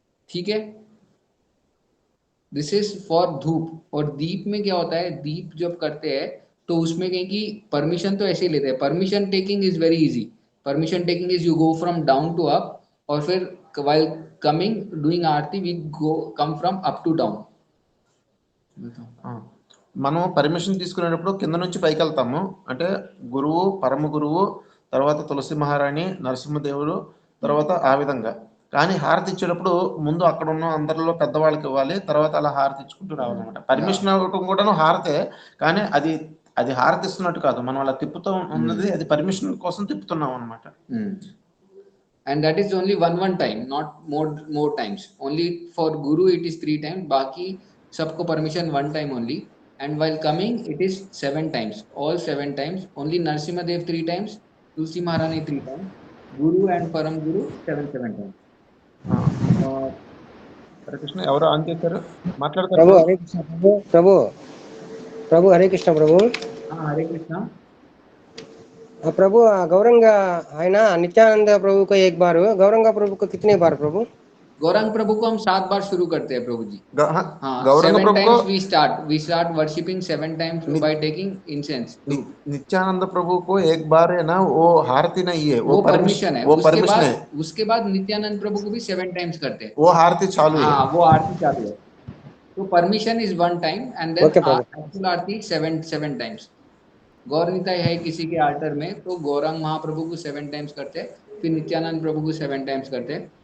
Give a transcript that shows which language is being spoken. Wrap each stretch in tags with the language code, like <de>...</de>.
<hi>ठीक है,</hi> <en>This is for dhoop.</en> <hi>और दीप में क्या होता है, दीप जब करते हैं तो उसमें कहीं की परमिशन तो ऐसे ही लेते हैं।</hi> <en>Permission taking is very easy. Permission taking is you go from down to up,</en> <hi>और फिर</hi> <en>while coming doing aarti we go come from up to down।</en> <te>మనం పర్మిషన్ తీసుకునేటప్పుడు కింద నుంచి పైకి వెళ్తాము, అంటే గురువు, పరమ గురువు, తర్వాత తులసి మహారాణి, నరసింహదేవుడు, తర్వాత ఆ విధంగా। కానీ హారతి ఇచ్చేటప్పుడు ముందు అక్కడ ఉన్న అందరిలో పెద్దవాళ్ళకి ఇవ్వాలి, తర్వాత అలా హారతి ఇచ్చుకుంటూ రావాలన్నమాట। పర్మిషన్ ఇవ్వటం కూడాను హారతే, కానీ అది హారతి ఇస్తున్నట్టు కాదు, మనం అలా తిప్పుతూ ఉన్నది అది పర్మిషన్ కోసం తిప్పుతున్నాం అన్నమాట।</te> <en>And that is only one time, not more times. Only for Guru it is 3 times,</en> <hi>बाकी सबको</hi> <en>permission 1 time only। And while coming it is 7 times, all 7 times। Only Narasimha Dev 3 times, Tulsi Maharani 3 times, Guru and Param Guru 7 times।</en> <te>Hare Krishna, ఎవరు on చేశారు మాట్లాడతారు? ప్రభు హరే కృష్ణ ప్రభు హరే కృష్ణ ప్రభు।</te> <hi>हरे कृष्णा प्रभु गौरंग आयना नित्यानंद प्रभु को 1 बार, गौरंग प्रभु को कितने बार प्रभु? गौरंग प्रभु को हम 7 बार शुरू करते हैं प्रभु जी। गौरंग प्रभु को</hi> <en>we start worshipping 7 times by taking incense।</en> <hi>Nityanand प्रभु को 1 बार है ना, वो हारती नहीं है, वो परमिशन है। वो परमिशन है। उसके बाद नित्यानंद प्रभु को भी 7 टाइम्स करते हैं, वो आरती चालू है। वो आरती चालू है।</hi> <en>तो permission is 1 time and then actual aarti 7 times.</en> <hi>गौर निताय है किसी के आल्टर में तो गौरांग महाप्रभु को 7 टाइम्स करते हैं, फिर नित्यानंद प्रभु को 7 टाइम्स करते हैं।</hi>